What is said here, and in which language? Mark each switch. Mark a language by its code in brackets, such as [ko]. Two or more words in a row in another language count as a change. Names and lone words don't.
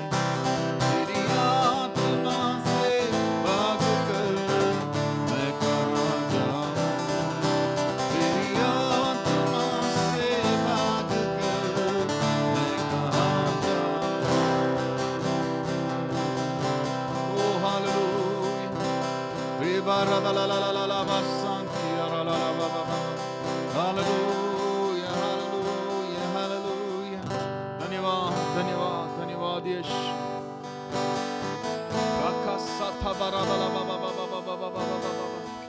[hi] तेरी आत्मा से भाग कर मैं कहां जाऊं, तेरी आत्मा से भाग कर मैं कहां जाऊं। ओ हालेलुया। रिबारा ला ला ला ला ला बासांती ला ला ला बा बा बा। हालेलुया हालेलुया हालेलुया। धन्यवाद धन्यवाद धन्यवाद यीशु। राकासा था बारा ला ला बा बा बा बा बा बा बा बा बा बा।